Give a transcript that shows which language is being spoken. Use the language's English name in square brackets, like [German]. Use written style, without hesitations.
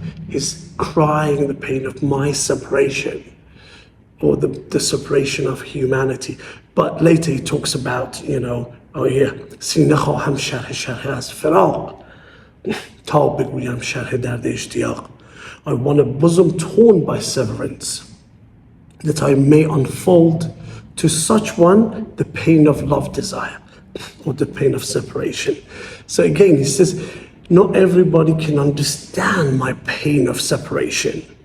[English] Is crying the pain of my separation, or the separation of humanity. But later he talks about, [Persian] سينه خواهم شرحه از فراق تا بگویم شرح درد اشتیاق. [English] I want a bosom torn by severance, that I may unfold to such one the pain of love desire, or the pain of separation. So again, he says, not everybody can understand my pain of separation.